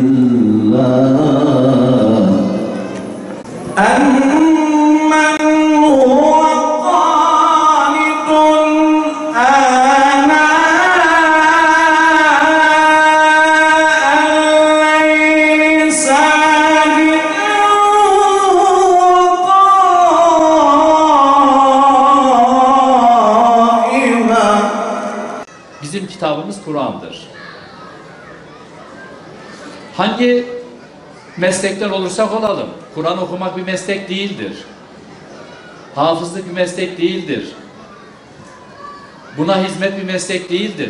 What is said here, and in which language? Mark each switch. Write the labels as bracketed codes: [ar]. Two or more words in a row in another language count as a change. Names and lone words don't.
[ar] الله أمن هو قانت آناء الليل ساجدا وقائما. [tr] Bizim kitabımız Kur'an'dır. Hangi meslekten olursak olalım, Kur'an okumak bir meslek değildir. Hafızlık bir meslek değildir. Buna hizmet bir meslek değildir.